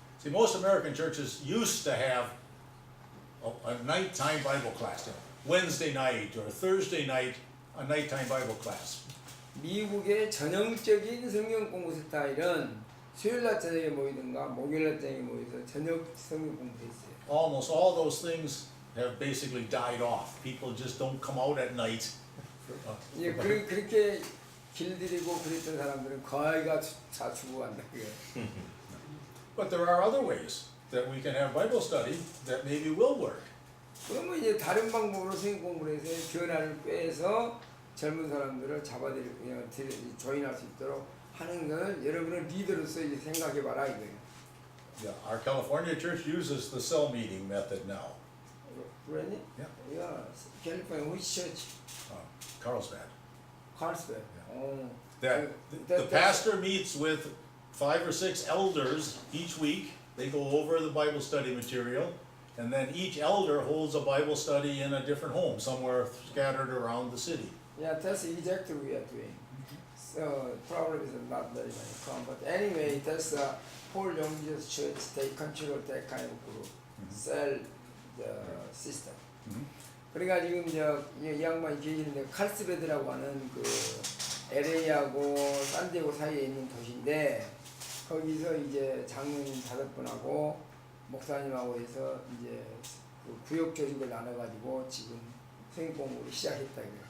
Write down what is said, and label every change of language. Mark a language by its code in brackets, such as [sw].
[en] See, most American churches used to have a nighttime Bible class, Wednesday night or Thursday night, a nighttime Bible class. [ko] 미국의 전형적인 성경 공부 스타일은 수요일 날 저녁에 모이든가 목요일 날 저녁에 모여서 저녁 성경 공부했어요. [en] Almost all those things have basically died off. People just don't come out at night. [ko] 이제 그렇게 길들이고 그랬던 사람들은 거의가 다 죽어간다 그게. [en] But there are other ways that we can have Bible study that maybe will work. [ko] 그러면 이제 다른 방법으로 성경 공부를 해서 변화를 꾀해서 젊은 사람들을 잡아들일 그냥 조인할 수 있도록 하는 걸 여러분은 리더로서 이제 생각해봐라 이거예요. [en] Yeah, our California church uses the cell meeting method now. [ko] 그러니? [en] Yeah. [ko] 야, 캘리포니아 [en] which church? Carlsbad. Carlsbad. That the pastor meets with 5 or 6 elders each week. They go over the Bible study material, and then each elder holds a Bible study in a different home, somewhere scattered around the city. Yeah, that's exactly what we are doing. So probably is not very many come, but anyway, that's Paul Young's church. They control that kind of group, cell the system. [ko] 그러니까 지금 이 양반이 계시는데 칼스베드라고 하는 그 LA하고 산디에고 사이에 있는 도시인데 거기서 이제 장로님 5분하고 목사님하고 해서 이제 그 구역 조직을 나눠가지고 지금 성경 공부를 시작했다 이거예요.